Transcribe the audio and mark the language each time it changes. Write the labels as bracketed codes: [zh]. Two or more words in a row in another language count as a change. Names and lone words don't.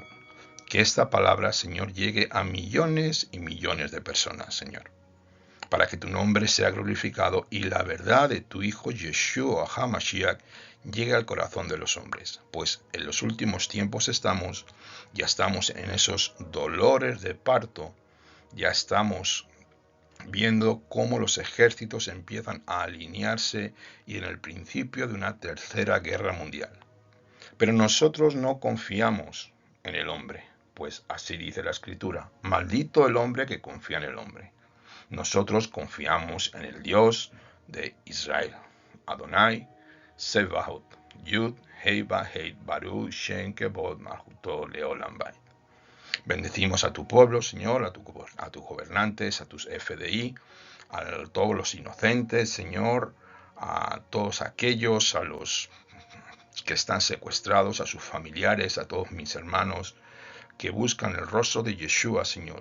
[es] Que esta palabra, Señor, llegue a millones y millones de personas, Señor, para que tu nombre sea glorificado y la verdad de tu Hijo Yeshua HaMashiach llegue al corazón de los hombres, pues en los últimos tiempos ya estamos en esos dolores de parto, ya estamos viendo cómo los ejércitos empiezan a alinearse y en el principio de una tercera guerra mundial. Pero nosotros no confiamos en el hombre, pues así dice la Escritura: maldito el hombre que confía en el hombre. Nosotros confiamos en el Dios de Israel, [he] אדוני, צבאות, יוד, הא, חית, ברוך, שם, כבוד, מלכותו, לעולם ועד. [es] Bendecimos a tu pueblo, Señor, a tus gobernantes, a tus FDI, a todos los inocentes, Señor, a todos aquellos, a los que están secuestrados, a sus familiares, a todos mis hermanos que buscan el rostro de Yeshua, Señor.